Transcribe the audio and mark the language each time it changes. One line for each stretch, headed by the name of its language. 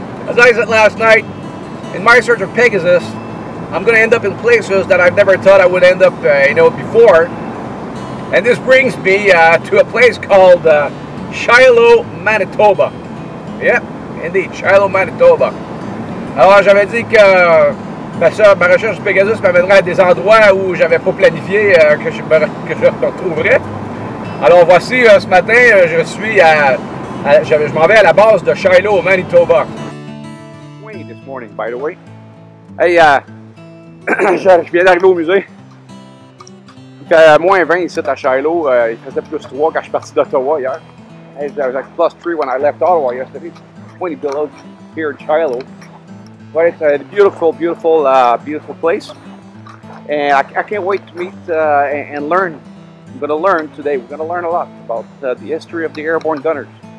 English: As I said last night, in my search of Pegasus, I'm going to end up in places that I've never thought I would end up before. And this brings me to a place called Shiloh, Manitoba. Yep, indeed, Shiloh, Manitoba.
French: Alors j'avais dit que ma recherche de Pegasus m'amènerait à des endroits où j'avais pas planifié que je retrouverais. Alors voici, ce matin, je m'en vais à la base de Shiloh, Manitoba.
English: Windy this morning, by the way.
French: Hey, je viens d'arriver au musée. Il fait moins 20 ici à Shiloh. Il faisait plus 3 quand je suis parti d'Ottawa hier.
English: It was like plus 3 when I left Ottawa yesterday. It's 20 below here in Shiloh. But it's a beautiful, beautiful, beautiful place. And I can't wait to meet and learn. I'm going to learn today. We're going to learn a lot about the history of the airborne gunners.